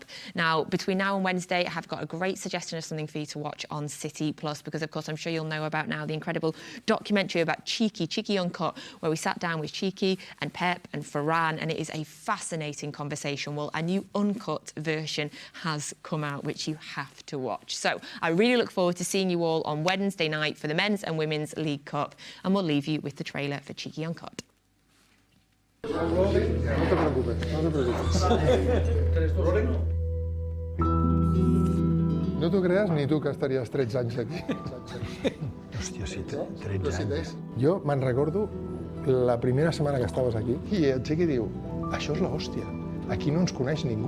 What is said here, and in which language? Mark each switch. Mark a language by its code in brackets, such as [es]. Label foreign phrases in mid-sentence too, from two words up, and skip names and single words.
[en] Now, between now and Wednesday, I have got a great suggestion of something for you to watch on City Plus, because, of course, I'm sure you'll know about now the incredible documentary about Cheeky Uncut, where we sat down with Cheeky and Pep and Ferran, and it is a fascinating conversation. Well, a new uncut version has come out, which you have to watch. So I really look forward to seeing you all on Wednesday night for the Men's and Women's League Cup, and we'll leave you with the trailer for Cheeky Uncut. [ca] No t'ho creas ni tu que estaries 13 anys aquí. Hòstia, sí, 13 anys. Jo me'n recordo la primera setmana que estaves aquí i el Chequi diu, això és l'hòstia, aquí no ens coneix ningú.